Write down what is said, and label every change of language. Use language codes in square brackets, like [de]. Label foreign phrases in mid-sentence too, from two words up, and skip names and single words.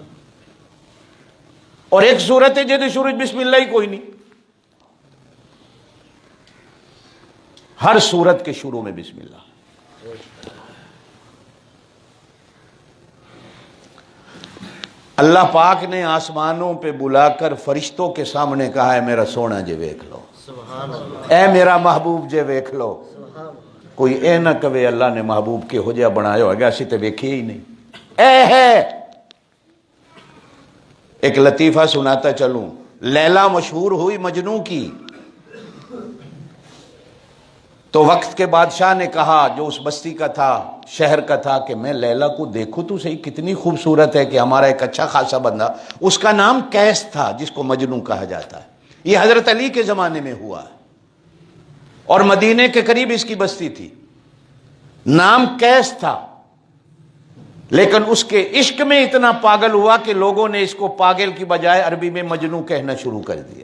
[ur] اور ایک سورت ہے جے شروع بسم اللہ ہی کوئی نہیں، ہر سورت کے شروع میں بسم اللہ۔ اللہ پاک نے آسمانوں پہ بلا کر فرشتوں کے سامنے کہا ہے میرا سونا [pa] جے ویکھ لو، [ar] سبحان اللہ، [pa] اے میرا محبوب جے ویکھ لو۔ کوئی اے نہ کہے اللہ نے محبوب کے ہو جا بنایا ہوگا، اسی تے ویکھے ہی نہیں، اے ہے۔ [ur] ایک لطیفہ سناتا چلوں، لیلا مشہور ہوئی مجنوں کی، تو وقت کے بادشاہ نے کہا جو اس بستی کا تھا، شہر کا تھا، کہ میں لیلا کو دیکھوں تو صحیح کتنی خوبصورت ہے، کہ ہمارا ایک اچھا خاصا بندہ، اس کا نام قیس تھا جس کو مجنوں کہا جاتا ہے، یہ حضرت علی کے زمانے میں ہوا ہے، اور مدینے کے قریب اس کی بستی تھی، نام قیس تھا، لیکن اس کے عشق میں اتنا پاگل ہوا کہ لوگوں نے اس کو پاگل کی بجائے عربی میں مجنوں کہنا شروع کر دیا۔